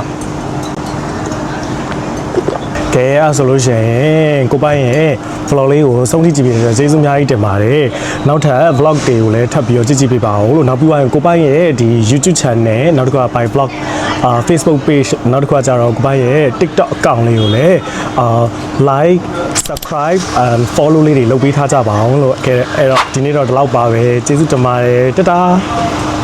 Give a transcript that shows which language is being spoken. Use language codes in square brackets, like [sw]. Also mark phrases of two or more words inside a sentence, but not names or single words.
[my] ကဲအဲ့ဆိုလို့ရှိရင်ကိုပိုင်ရဲ့ vlog လေးကိုဆုံးဖြတ်ကြည့်ပြီးတော့ကျေးဇူးအများကြီးတင်ပါတယ်နောက်ထပ် vlog တွေကိုလည်းထပ်ပြီးတော့ကြည့်ပေးပါဦးလို့နောက်ပြီးတော့ကိုပိုင်ရဲ့ဒီ YouTube channel နောက်တစ်ခါပိုင် vlog Facebook page နောက်တစ်ခါကျတော့ကိုပိုင်ရဲ့ TikTok account လေးကိုလည်း [en] like subscribe and follow [my] လေးတွေလုပ်ပေးထားကြပါအောင်လို့အဲ့တော့ဒီနေ့တော့ဒီလောက်ပါပဲကျေးဇူးတင်ပါတယ်တတား